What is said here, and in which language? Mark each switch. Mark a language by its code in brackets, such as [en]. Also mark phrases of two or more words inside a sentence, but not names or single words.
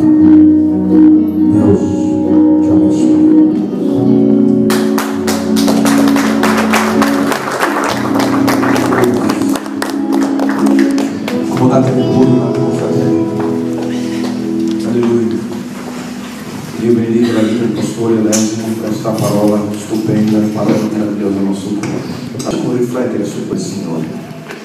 [pt] Deus te abençoe. Vou dar tempo puro na confraterna. Aleluia. [it] Dio benedica la vita del pastore Alessio per questa parola stupenda, parola meravigliosa del nostro cuore. Facciamo riflettere su quel Signore.